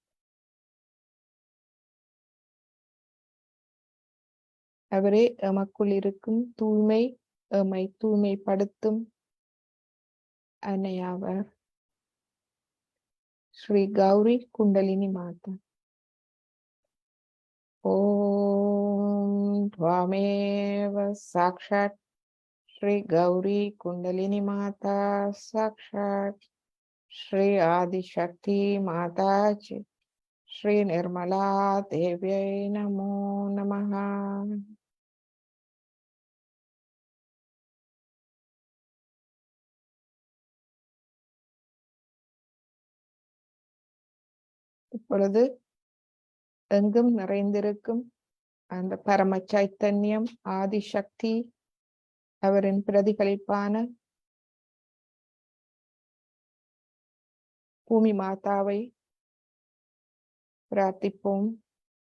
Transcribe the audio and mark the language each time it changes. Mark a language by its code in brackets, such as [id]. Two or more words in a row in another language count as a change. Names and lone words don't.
[ta] அவரே எமக்குள் இருக்கும் தூய்மை, எம்மை தூய்மைப்படுத்தும் அன்னையாவர். ஸ்ரீ கௌரி குண்டலினி மாதா. [sa] ஓம் त्वमेव साक्षात् श्री गौरी कुंडलिनी माता साक्षात् श्री आदिशक्ति माता च श्री निर्मला देव्यै नमो नमः. [ta] இப்பொழுது எங்கும் நிறைந்திருக்கும் அந்த பரம சைத்தன்யம், ஆதிசக்தி, அவரின் பிரதிபலிப்பான பூமி மாதாவை பிரார்த்திப்போம்.